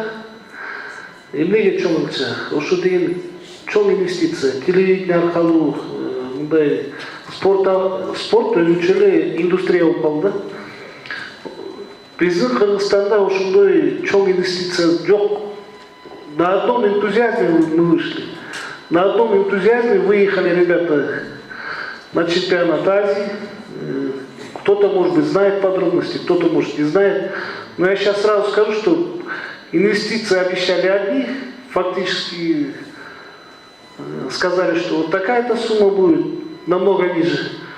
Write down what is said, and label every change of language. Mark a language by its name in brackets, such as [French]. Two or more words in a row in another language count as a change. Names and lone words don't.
[Kyrgyz] Эмнеге чоң акча? Ошо деген чоң инвестиция. Телевидение аркылуу мындай спорт өзүнчө эле индустрия болуп калды. Биздин Кыргызстанда ошондой чоң инвестиция жок. [Russian] На одном энтузиазме мы вышли. На одном энтузиазме выехали ребята на чемпионат Азии. Кто-то, может быть, знает подробности, кто-то, может, не знает. Но я сейчас сразу скажу, что инвестиции обещали одни, фактически сказали, что вот такая-то сумма будет, намного ниже.